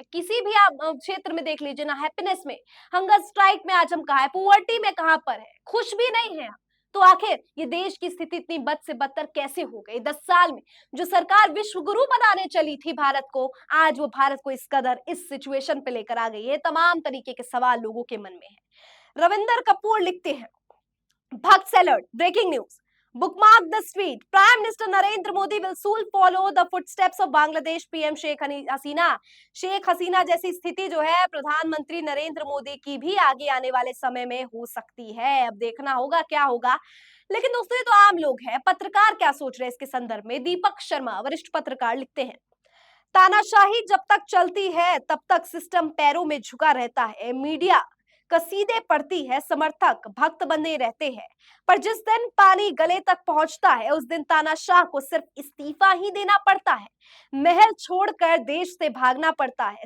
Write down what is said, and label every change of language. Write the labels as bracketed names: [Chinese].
[Hindi] किसी भी आप क्षेत्र में देख लीजिए ना, हैप्पीनेस में, हंगर स्ट्राइक में आज हम कहा है, पुअर्टी में कहां पर है, खुश भी नहीं है। तो आखिर ये देश की स्थिति इतनी बद से बदतर कैसे हो गई? 10 साल में जो सरकार विश्व गुरु बनाने चली थी भारत को, आज वो भारत को इस कदर इस सिचुएशन पे लेकर आ गई है। तमाम तरीके के सवाल लोगों के मन में है। रविंदर कपूर लिखते हैं, भक्त alert, breaking news, [English] bookmark this tweet, Prime Minister Narendra Modi will soon follow the footsteps of Bangladesh PM Sheikh Hasina। [Hindi] Sheikh Hasina जैसी स्थिति जो है प्रधानमंत्री नरेंद्र मोदी की भी आगे आने वाले समय में हो सकती है। अब देखना होगा क्या होगा। लेकिन दोस्तों ये तो आम लोग हैं, पत्रकार क्या सोच रहे हैं इसके संदर्भ में? दीपक शर्मा वरिष्ठ पत्रकार लिखते हैं, तानाशाही जब तक चलती है तब तक सिस्टम पैरों में झुका रहता है, मीडिया कसीदे पड़ती है, समर्थक भक्त बने रहते हैं, पर जिस दिन पानी गले तक पहुंचता है उस दिन तानाशाह को सिर्फ इस्तीफा ही देना पड़ता है, महल छोड़कर देश से भागना पड़ता है।